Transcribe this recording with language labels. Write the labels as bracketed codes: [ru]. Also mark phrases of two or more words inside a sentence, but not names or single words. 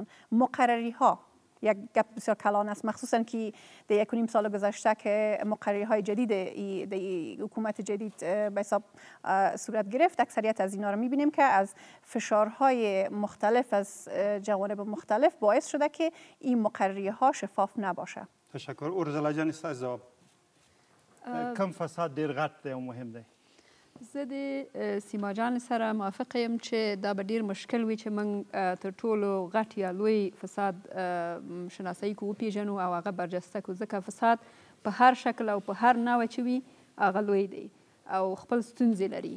[fa] مقرری ها یک گپ بسیار کلان است، مخصوصا که در 1.5 سال گذشته که مقرری های جدید حکومت جدید به حساب صورت گرفت، اکثریت از اینا رو میبینیم که از فشارهای مختلف از جوانب مختلف باعث شده که این مقرری ها شفاف نباشه. تشکر. ارزلا جان است جواب. [ps] کم فساد ډیر غټ دی او مهم دی؟ زه د سیما جان سره موافق یم چې دا به ډېر مشکل وي چې موږ تر ټولو غټ یا لوی فساد شناسایي کړو، وپېژنو او هغه برجسته کړو، ځکه فساد په هر شکل او په هر نوع چې وي هغه لوی دی او خپل ستونزې لري.